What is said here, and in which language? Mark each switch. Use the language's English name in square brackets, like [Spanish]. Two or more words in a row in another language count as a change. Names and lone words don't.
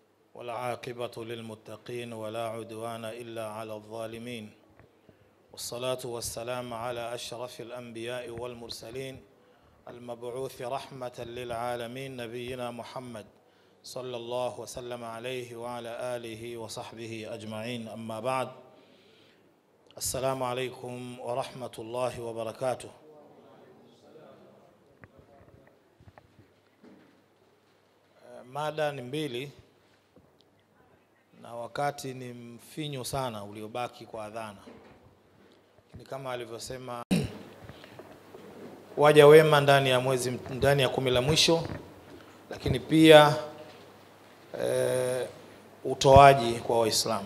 [Arabic] والعاقبة للمتقين ولا عدوان إلا على الظالمين والصلاة والسلام على أشرف الأنبياء والمرسلين المبعوث رحمة للعالمين نبينا محمد صلى الله وسلم عليه وعلى آله وصحبه أجمعين. أما بعد، السلام عليكم ورحمة الله وبركاته. [Swahili] Mada ni mbili na wakati ni mfinyo sana uliobaki kwa adhana. Ni kama alivyosema waja wema ndani ya mwezi, ndani ya 10 la mwisho, lakini pia utoaji kwa Waislamu.